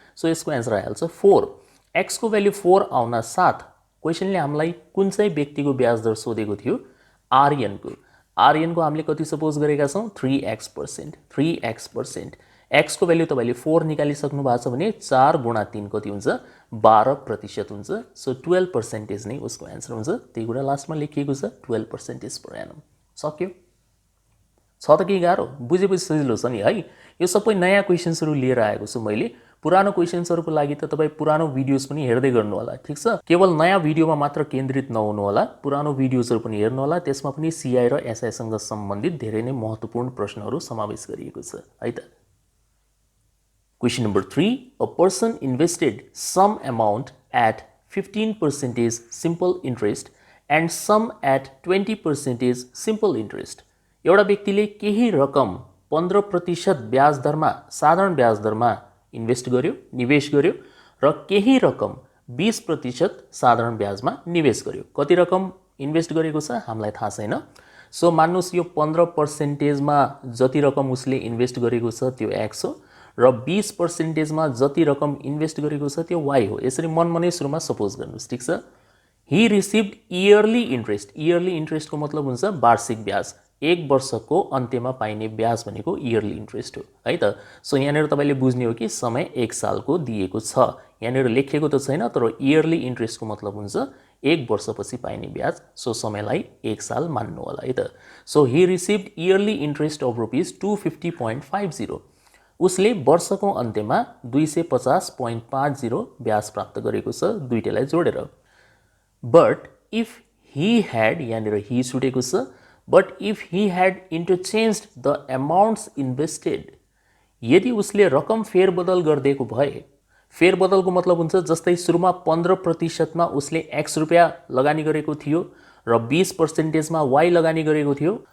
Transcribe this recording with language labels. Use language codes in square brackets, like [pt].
[ne] So यसको answer आइहाल्छ 4। x को भ्याल्यु 4 आउन साथ क्वेसनले हामीलाई कुन चाहिँ व्यक्तिको ब्याज दर सोधेको थियो, आर्यनको। आर्यनको हामीले कति सपोज गरेका छौँ 3x%। 3x%, x को भ्याल्यु तपाईँले 4 निकालिसक्नु भएको छ भने 4 × 3 कति हुन्छ 12% हुन्छ। सो 12% नै उसको एन्सर हुन्छ, त्यही कुरा लास्टमा लेखिएको छ 12% पर एनम। सक्यो, छ त के गाह्रो, बुझेपछि सजिलो छ नि है। यो सबै नयाँ क्वेसन्सहरू लिएर आएको छु मैले। पुरानो क्वेसन्सहरूको लागि त तपाईँ पुरानो भिडियोज पनि हेर्दै गर्नु होला, ठिक छ। केवल नयाँ भिडियोमा मात्र केन्द्रित नहुनु होला, पुरानो भिडियोजहरू पनि हेर्नु होला, त्यसमा पनि सीआई र एसआईसँग सम्बन्धित धेरै नै महत्त्वपूर्ण प्रश्नहरू समावेश गरिएको छ है त। [en] Question number 3. A person invested some amount at 15% simple interest and some at 20% simple interest. [ne] एउटा व्यक्तिले केही रकम 15% ब्याज दरमा, साधारण ब्याज दरमा इन्भेस्ट गर्यो, निवेश गर्यो र केही रकम 20% साधारण ब्याजमा निवेश गर्यो। कति रकम इन्भेस्ट गरेको छ हामीलाई थाहा छैन। सो मान्नुस् यो 15% मा जति रकम उसले इन्भेस्ट गरेको छ त्यो x हो र 20% मा जति रकम इन्भेस्ट गरेको छ त्यो y हो। यसरी मनमनै सुरुमा सपोज गर्नुस्, ठीक छ। [en] He received yearly interest. [ne] इयरली इन्ट्रेस्टको मतलब हुन्छ वार्षिक ब्याज, एक वर्षको अन्त्यमा पाइने ब्याज भनेको इयरली इन्ट्रेस्ट हो है त। सो यहाँनिर तपाईँले बुझ्ने हो कि समय 1 सालको दिएको छ, यहाँनिर लेखिएको त छैन, तर इयरली इन्ट्रेस्टको मतलब हुन्छ एक वर्षपछि पाइने ब्याज। सो समयलाई 1 साल मान्नु होला है त। So [en] He received yearly interest of ₹250.50। [ne] उसले वर्षको अन्त्यमा 250.50 ब्याज प्राप्त गरेको छ, दुईटैलाई जोडेर। [en] but if he had, [ne] यहाँनिर ही छुटेको छ, [en] but if he had interchanged the amounts invested, [ne] यदि उसले रकम फेरबदल गरिदिएको भए, फेरबदलको मतलब हुन्छ जस्तै सुरुमा 15% मा उसले x रुपियाँ लगानी गरेको थियो र 20% मा y लगानी गरेको थियो।